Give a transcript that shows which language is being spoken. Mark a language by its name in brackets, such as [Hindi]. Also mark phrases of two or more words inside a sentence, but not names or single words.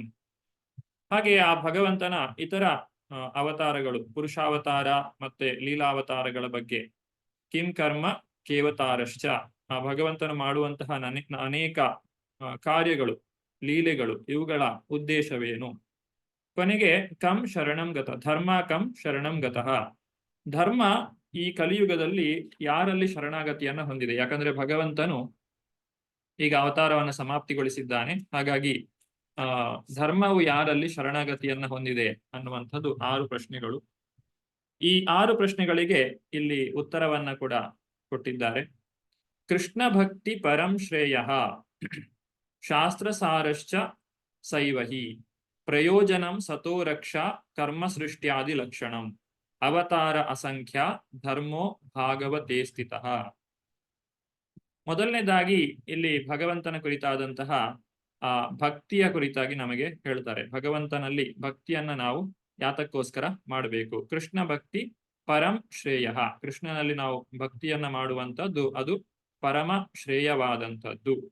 [Kannada] ಹಾಗೆ ಆ ಭಗವಂತನ ಇತರ ಅವತಾರಗಳು, ಪುರುಷಾವತಾರ ಮತ್ತೆ ಲೀಲಾವತಾರಗಳ ಬಗ್ಗೆ. [Sanskrit] ಕಿಂ ಕರ್ಮ ಕೇವತಾರಶ್ಚ. [Kannada] ಆ ಭಗವಂತನು ಮಾಡುವಂತಹ ಅನೇಕ ಕಾರ್ಯಗಳು, ಲೀಲೆಗಳು, ಇವುಗಳ ಉದ್ದೇಶವೇನು? [Sanskrit] ಕೊನೆಗೆ ಕಂ ಶರಣಂ ಗತ. ಧರ್ಮ ಕಂ ಶರಣಂ ಗತಃ. [Kannada] ಧರ್ಮ ಈ ಕಲಿಯುಗದಲ್ಲಿ ಯಾರಲ್ಲಿ ಶರಣಾಗತಿಯನ್ನ ಹೊಂದಿದೆ? ಯಾಕಂದ್ರೆ ಭಗವಂತನು ಈಗ ಅವತಾರವನ್ನು ಸಮಾಪ್ತಿಗೊಳಿಸಿದ್ದಾನೆ. ಹಾಗಾಗಿ ಧರ್ಮವು ಯಾರಲ್ಲಿ ಶರಣಾಗತಿಯನ್ನ ಹೊಂದಿದೆ ಅನ್ನುವಂಥದ್ದು 6 ಪ್ರಶ್ನೆಗಳು. ಈ 6 ಪ್ರಶ್ನೆಗಳಿಗೆ ಇಲ್ಲಿ ಉತ್ತರವನ್ನ ಕೂಡ ಕೊಟ್ಟಿದ್ದಾರೆ. [Sanskrit] ಕೃಷ್ಣ ಭಕ್ತಿ ಪರಂ ಶ್ರೇಯ ಶಾಸ್ತ್ರಸಾರಶ್ಚ ಸೈವಹಿ ಪ್ರಯೋಜನಂ ಸತೋ ರಕ್ಷಾ ಕರ್ಮ ಸೃಷ್ಟ್ಯಾದಿ ಲಕ್ಷಣಂ ಅವತಾರ ಅಸಂಖ್ಯ ಧರ್ಮೋ ಭಾಗವತೆ ಸ್ಥಿತಃ. [Kannada] ಮೊದಲನೇದಾಗಿ ಇಲ್ಲಿ ಭಗವಂತನ ಕುರಿತಾದಂತಹ ಭಕ್ತಿಯ ಕುರಿತಾಗಿ ನಮಗೆ ಹೇಳ್ತಾರೆ. ಭಗವಂತನಲ್ಲಿ ಭಕ್ತಿಯನ್ನ ನಾವು ಯಾತಕ್ಕೋಸ್ಕರ ಮಾಡಬೇಕು? [Sanskrit] ಕೃಷ್ಣ ಭಕ್ತಿ ಪರಂ ಶ್ರೇಯ. [Kannada] ಕೃಷ್ಣನಲ್ಲಿ ನಾವು ಭಕ್ತಿಯನ್ನ ಮಾಡುವಂಥದ್ದು ಅದು ಪರಮ ಶ್ರೇಯವಾದಂಥದ್ದು.